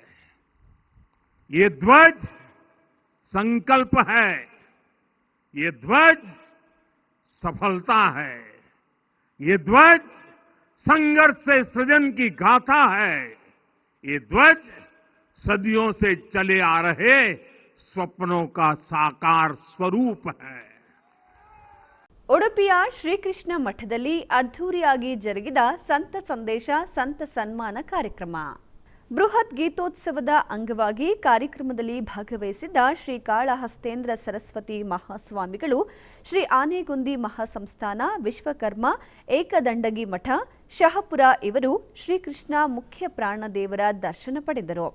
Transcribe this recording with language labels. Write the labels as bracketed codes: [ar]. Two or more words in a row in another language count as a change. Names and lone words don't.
[hi] ये ध्वज संकल्प है, ये ध्वज सफलता है, ये ध्वज संघर्ष से सृजन की गाथा है, ये ध्वज सदियों से चले आ रहे स्वप्नों का साकार स्वरूप है। [kn] ಉಡುಪಿಯ ಶ್ರೀಕೃಷ್ಣ ಮಠದಲ್ಲಿ ಅದ್ಧೂರಿಯಾಗಿ ಜರುಗಿದ ಸಂತ ಸಂದೇಶ ಸಂತ ಸನ್ಮಾನ ಕಾರ್ಯಕ್ರಮ. ಬೃಹತ್ ಗೀತೋತ್ಸವದ ಅಂಗವಾಗಿ ಕಾರ್ಯಕ್ರಮದಲ್ಲಿ ಭಾಗವಹಿಸಿದ್ದ ಶ್ರೀ ಕಾಳಹಸ್ತೇಂದ್ರ ಸರಸ್ವತಿ ಮಹಾಸ್ವಾಮಿಗಳು, ಶ್ರೀ ಆನೆಗುಂದಿ ಮಹಾಸಂಸ್ಥಾನ, ವಿಶ್ವಕರ್ಮ ಏಕದಂಡಗಿ ಮಠ, ಶಹಪುರ ಇವರು ಶ್ರೀಕೃಷ್ಣ ಮುಖ್ಯ ಪ್ರಾಣದೇವರ ದರ್ಶನ ಪಡೆದರು.